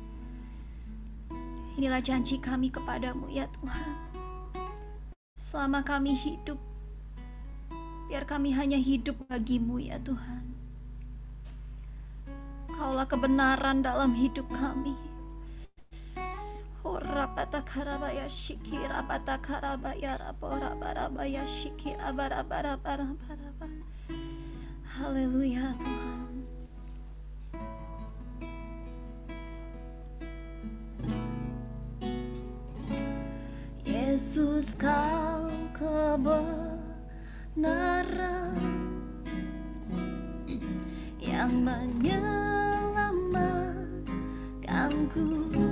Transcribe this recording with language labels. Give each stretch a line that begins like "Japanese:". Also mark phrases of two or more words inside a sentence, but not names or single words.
Indonesian: Inilah janji kami kepadamu ya Tuhan. Selama kami hidup, biar kami hanya hidup bagi-Mu ya Tuhan. Kaulah kebenaran dalam hidup kami. Rapatakarabaya shikira patakarabaya raporabarabaya shikira barabarabaraba. Haleluya Tuhan. Yesus Kau kebenaran yang menyelamatkanku.